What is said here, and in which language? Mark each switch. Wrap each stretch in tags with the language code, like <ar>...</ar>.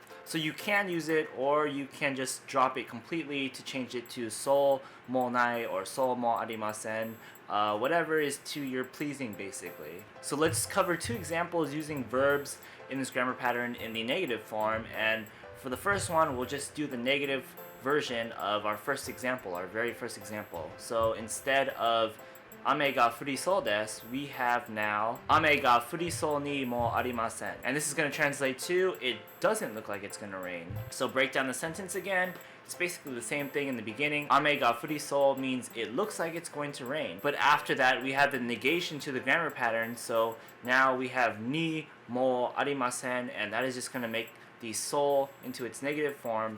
<en>So you can use it, or you can just drop it completely to change it to so mo nai or so mo arimasen, whatever is to your pleasing basically. So let's cover two examples using verbs in this grammar pattern in the negative form, and for the first one we'll just do the negative version of our first example, our very first example. So instead of</en> <ja>雨が降りそうです,</ja> <en>we have now</en> <ja>雨が降りそうにもありません.</ja> <en>And this is going to translate to it doesn't look like it's going to rain. So break down the sentence again. It's basically the same thing in the beginning.</en> <ja>雨が降りそう</ja> <en>means it looks like it's going to rain. But after that, we have the negation to the grammar pattern. So now we have にもありません, and that is just going to make the so into its negative form.</en>